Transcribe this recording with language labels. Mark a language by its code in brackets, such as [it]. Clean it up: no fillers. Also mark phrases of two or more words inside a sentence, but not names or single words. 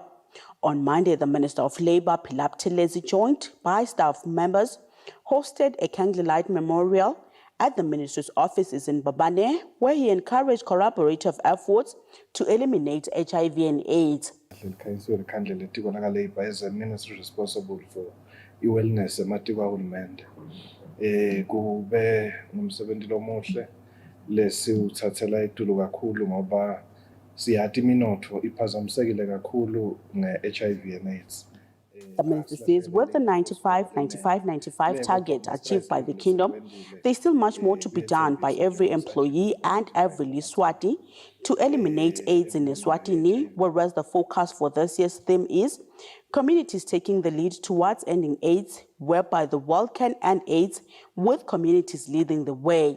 [en] On Monday, the Minister of Labour, Philip Telezi, joined by staff members, hosted a candlelight memorial at the ministry's offices in Babane, where he encouraged collaborative efforts to eliminate HIV and AIDS. The Labour is a ministry responsible for wellness [ss] ematiko ahulumende. Kube ngumsebenzi lomuhle lesiwuthathela etulu kakhulu ngoba siyathi iminotho iphazamisekile kakhulu nge- [en] HIV and AIDS. The minister says with the 95-95-95 target achieved by the kingdom, there's still much more to be done by every employee and every Eswati to eliminate AIDS in Eswatini, whereas the focus for this year's theme is communities taking the lead towards ending AIDS, whereby the world can end AIDS with communities leading the way.